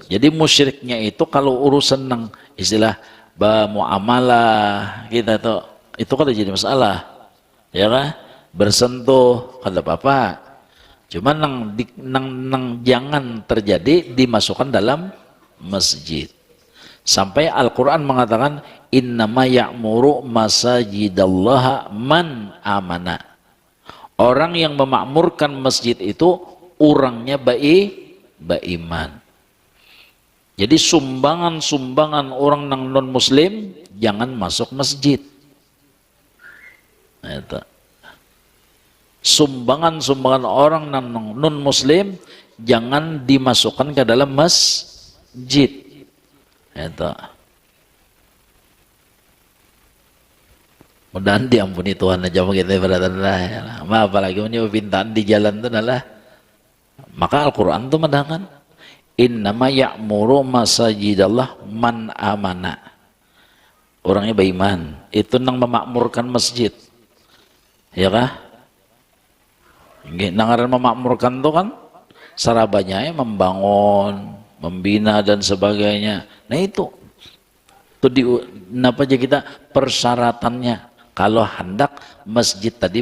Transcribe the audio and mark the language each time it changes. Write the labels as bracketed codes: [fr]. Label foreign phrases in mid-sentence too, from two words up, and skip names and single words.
[bjn] Jadi musyriknya itu kalau urusan nang istilah muamalah kita tuh itu kan jadi masalah. Ya kan? Bersentuh kada apa-apa. Cuma nang jangan terjadi dimasukkan dalam masjid. [id] Sampai Al-Quran mengatakan [ar] innama ya'muru masajidallaha man amana. [id] Orang yang memakmurkan masjid itu orangnya beriman. [bjn] Jadi sumbangan orang nang non muslim jangan masuk masjid. Nah, itu. Sumbangan orang nang non muslim jangan dimasukkan ke dalam masjid. Itu. Mudahan diampuni Tuhan aja begitu ibaratnya lah. Ya. Apalagi punya pintaan di jalan itu adalah. [id] Maka Al-Quran itu mendatangkan [ar] innama ya'muru masajidallah man amana. [id] Orangnya beriman. [bjn] Itu nang memakmurkan masjid. Ya kah? Nangaran memakmurkan itu kan sarabanya membangun, membina dan sebagainya. Nah itu kenapa aja kita persyaratannya kalau hendak masjid tadi